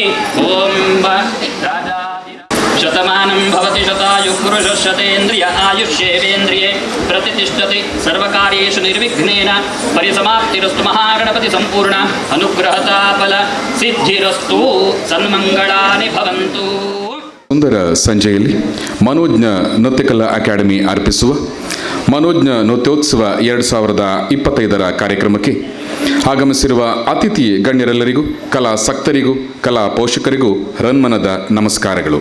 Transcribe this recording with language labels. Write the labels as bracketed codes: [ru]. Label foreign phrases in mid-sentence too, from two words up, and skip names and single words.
[sa] ॐ शतमानं भवति शतायुः पुरुषः शतेन्द्रिय आयुष्येवेन्द्रिये प्रतिष्ठति सर्वकार्येषु निर्विघ्नेन परिसमाप्तिरस्तु। महागणपति संपूर्ण अनुग्रहता फल सिद्धिरस्तु सन्मंगलानि भवन्तु। [kn] ಸುಂದರ ಸಂಜೆಯಲ್ಲಿ ಮನೋಜ್ಞ ನೃತ್ಯಕಲಾ ಅಕಾಡೆಮಿ ಅರ್ಪಿಸುವ ಮನೋಜ್ಞ ನೃತ್ಯೋತ್ಸವ 2025ರ ಕಾರ್ಯಕ್ರಮಕ್ಕೆ ಆಗಮಿಸಿರುವ ಅತಿಥಿ ಗಣ್ಯರೆಲ್ಲರಿಗೂ ಕಲಾಸಕ್ತರಿಗೂ ಕಲಾ ಪೋಷಕರಿಗೂ ರನ್ಮನದ ನಮಸ್ಕಾರಗಳು.